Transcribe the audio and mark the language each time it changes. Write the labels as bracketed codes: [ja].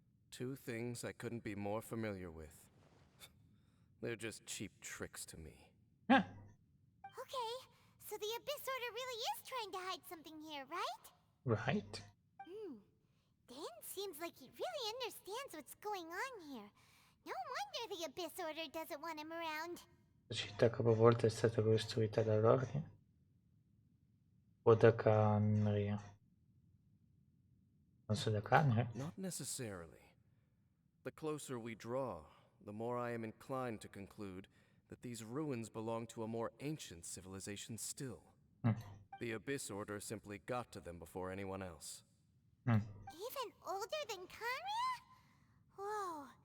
[en] Two things I couldn't be more familiar with. They're just cheap tricks to me. Eh, Okay, so the Abyss Order really is trying to hide something here, right? right. Dain seems like he really understands what's going on here. No wonder the Abyss Order doesn't want him around. [it] La città capovolta è stata costruita dall'ordine o da Canria? Non so da Canria? [en] Not necessarily. The closer we draw, the more I am inclined to conclude that these ruins belong to a more ancient civilization still. The Abyss Order simply got to them before anyone else. Even older than Kanria? Whoa.